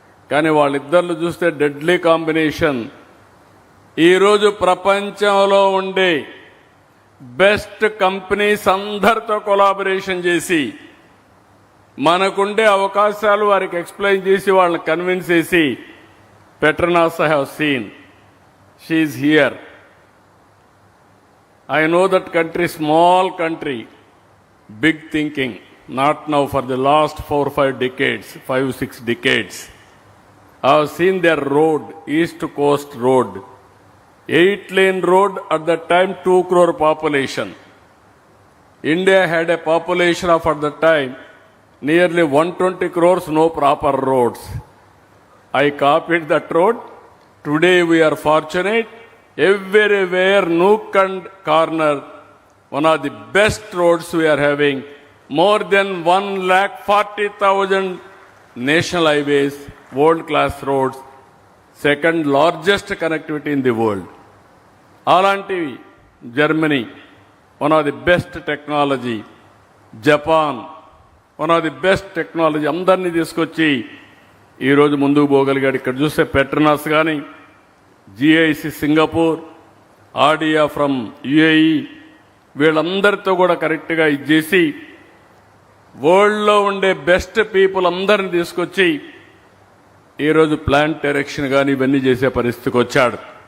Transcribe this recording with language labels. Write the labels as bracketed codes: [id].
[te] కానీ వాళ్ళిద్దరిని చూస్తే డెడ్లీ కాంబినేషన్. ఈరోజు ప్రపంచంలో ఉండే బెస్ట్ కంపెనీస్ అందరితో కొలాబరేషన్ చేసి మనకుండే అవకాశాలు వారికి ఎక్స్ప్లెయిన్ చేసి వాళ్ళని కన్విన్స్ చేసి Petronas [en] I have seen, she is here. I know that country, small country, big thinking, not now for the last 4 or 5 decades, 5-6 decades. I have seen their road, East Coast Road, 8-lane road at that time, 2 crore population. India had a population of at that time nearly 120 crores, no proper roads. I copied that road. Today we are fortunate. Everywhere, nook and corner, one of the best roads we are having. More than 1,40,000 national highways, world-class roads, second largest connectivity in the world. Alanti, Germany, one of the best technology. Japan, one of the best technology. [te] అందరినీ తీసుకొచ్చి ఈరోజు ముందుకు పోగలిగాడు. ఇక్కడ చూస్తే Petronas కానీ, GIC Singapore, ఆడియా from UAE, వీళ్ళందరితో కూడా కరెక్ట్గా ఇచ్చేసి వరల్డ్లో ఉండే బెస్ట్ పీపుల్ అందరిని తీసుకొచ్చి ఈరోజు ప్లాంట్ డైరెక్షన్ కానీ ఇవన్నీ చేసే పరిస్థితికి వచ్చాడు.